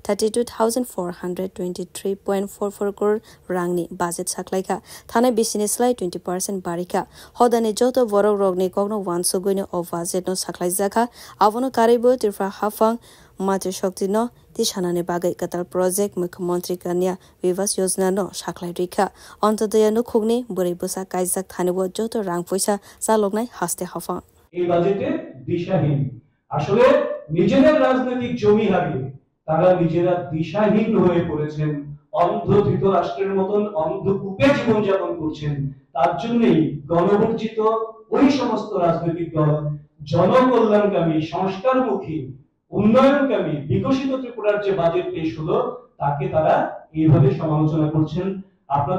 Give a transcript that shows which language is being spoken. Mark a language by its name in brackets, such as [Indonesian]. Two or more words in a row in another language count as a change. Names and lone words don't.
[Kok Borok] 32,423.44 crore rangni budget saklaika thana business lai 20% barika hodane joto borok rokni kokno 100 goino [English] of budget [Kok Borok] no saklaijaka abono karibo tirfa hafang Matre Shakti no Tishanane Bagai Katal Project Mukhyamantri Kanya Vivas Yojana no Saklai Rikha Antodaya no Khugni Buri Busa Kaijak Thanebo Joto Rang Poisa Saloknai Haste Hafang [Bangla] এই বাজেটে দিশাহীন আসলে নিজেদের রাজনৈতিক জমি হারিয়ে তারা নিজেরা দিশাহীন হয়ে পড়েছেন অন্ধ ধৃতরাষ্ট্রের মতন অন্ধকূপে জীবনযাপন করছেন তার জন্যই গণবর্জিত ওই সমস্ত রাজনৈতিক দল জনকল্যাণকামী সংস্কারমুখী উন্নয়নকামী বিকশিত ত্রিপুরার যে বাজেট পেশ হলো তাকে তারা এইভাবে সমালোচনা করছেন আপনাদের